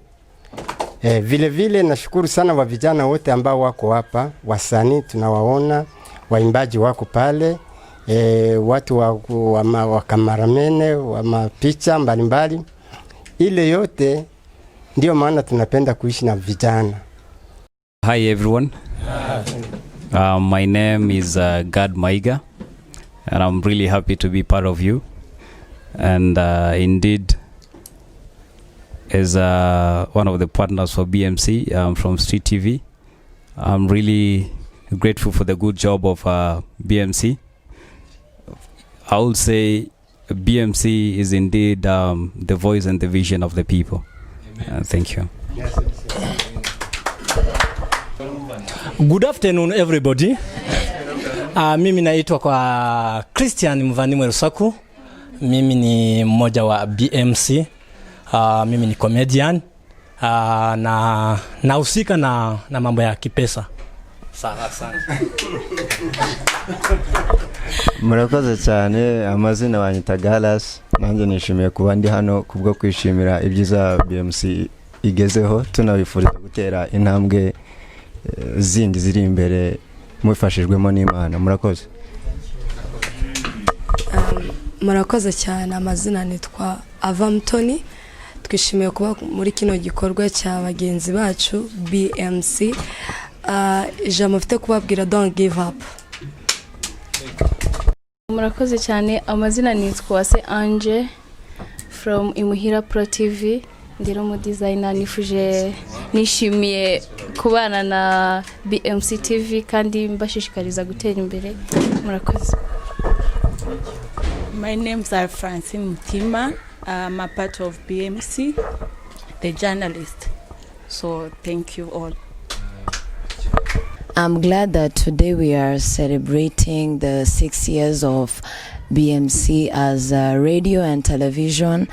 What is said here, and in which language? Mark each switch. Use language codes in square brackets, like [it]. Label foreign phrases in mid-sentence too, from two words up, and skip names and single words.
[sw] Vile vile nashukuru sana wa vijana wote ambao wako hapa, wasanii tunawaona, waimbaji wako pale, watu wa kameramene, wa mapicha mbalimbali. Ile yote ndio maana tunapenda kuishi na vijana. [en] Hi everyone. My name is Gad Maiga and I'm really happy to be part of you. And indeed, as one of the partners for BMC from Street TV, I'm really grateful for the good job of BMC. I would say BMC is indeed the voice and the vision of the people. Thank you. Good afternoon everybody. [sw] Mimi naitwa kwa Christian Mvandimwe Rusaku. Mimi ni mmoja wa BMC. Mimi ni comedian. Na nahusika na mambo ya kipesa. Sawa sana. [rw] Murakoze cyane, amazina wa Yitangazamakuru. Nanjye nishimiye kuba ndi hano kubwo kwishimira ibyiza BMC igezeho, tunabifuriza gutera intambwe zindi ziri imbere mufashijwemo n'Imana. Murakoze. Murakoze cyane, amazina nitwa Abanyamulenge. Twishimiye kuba muri kino gikorwa cya bagenzi bacu BMC. Ijambo mfite kubabwira [en] don't give up. [rw] Murakoze cyane, amazina nitwa Anje from Imuhira Pro TV. Ndiro mu designer nishimiye kubana na BMC TV kandi mbashishikariza gutera imbere. Murakoze. [en] My names are Francine Mutima. I'm a part of BMC, the journalist. So thank you all. I'm glad that today we are celebrating the 6 years of BMC as radio and television.